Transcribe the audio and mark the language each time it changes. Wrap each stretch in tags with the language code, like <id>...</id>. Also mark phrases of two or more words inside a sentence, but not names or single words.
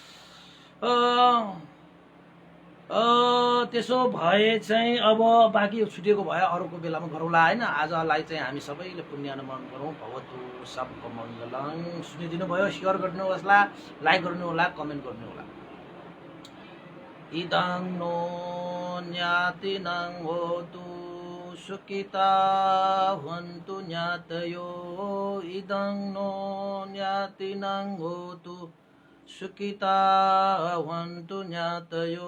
<ne>त्यसो भए चाहिँ अब बाँकी छुटेको भए अरूको बेलामा गरौँला होइन। आजलाई चाहिँ हामी सबैले पुण्यानुमोदन गरौँ।</ne> <pi>भवतु सबको मङ्गलङ।</pi> <ne>सुनिदिनु भयो, सेयर गर्नु होला, लाइक गर्नु होला, कमेन्ट गर्नु होला।</ne> <pi>इदं नो ज्ञातिनं होतु सुखिता हन्तु ज्ञातयो। इदं नो ज्ञातिनं होतु सुखिता हन्तु ज्ञातयो।</pi>